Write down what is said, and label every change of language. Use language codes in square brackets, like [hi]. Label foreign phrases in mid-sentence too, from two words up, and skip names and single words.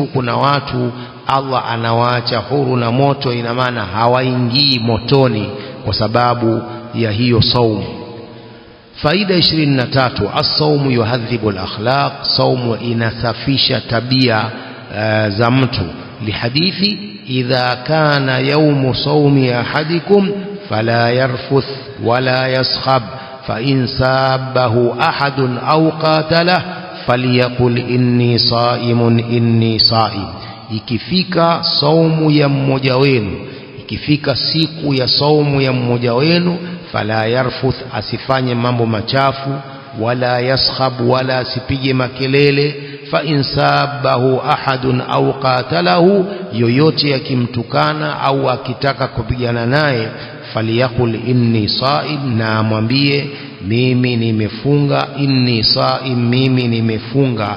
[sw] Kuna watu Allah anawaacha huru na moto, ina maana hawaingii motoni kwa sababu ya hiyo saumu. Faida 23, [ar] الصوم يهذب الأخلاق, [sw] saumu inasafisha tabia za mtu. [ar] لحديث إذا كان يوم صوم أحدكم فلا يرفث ولا يصخب فإن سابه أحد أو قاتله فليقل إني صائم إني صائم. [sw] Ikifika saumu ya mmoja wenu, ikifika siku ya saumu ya mmoja wenu, [ar] فلا يرفث, [sw] asifanye mambo machafu, [ar] ولا يصخب, [sw] wala asipige makelele. [ar] فإن سابه أحد أو قاتله, [sw] yoyote akimtukana au akitaka kupigana naye, [ar] فليقل إني صائم, [sw] na amwambie mimi nimefunga, [ar] إني صائم, [sw] mimi nimefunga.